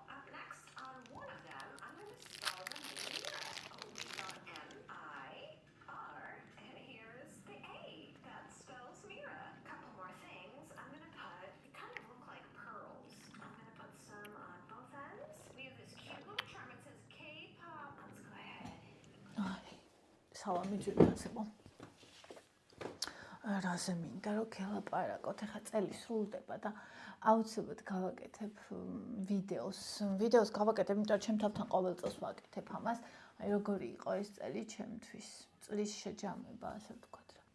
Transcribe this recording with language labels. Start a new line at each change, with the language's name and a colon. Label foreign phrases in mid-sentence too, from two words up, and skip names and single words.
English: Up next, on one of them, I'm going to spell the M-I-R, and here's the A. That spells Mira. A couple more things. I'm going to put, they kind of look like pearls. I'm going to put some on both ends. We have this cute little charm. It says K-pop. Let's go ahead.
Georgian: Salami ძვირფასებო. რაზე მინდა რომ გელაპარაკოთ, ეხლა წელი სრულდება და აუცილებლად გავაკეთებ ვიდეოს. ვიდეოს გავაკეთებ, იმიტომ რომ ჩემ თავთან ყოველ წელს ვაკეთებ ამას. აი როგორი იყო ეს წელი ჩემთვის. წლის შეჯამება, ასე ვთქვათ რა.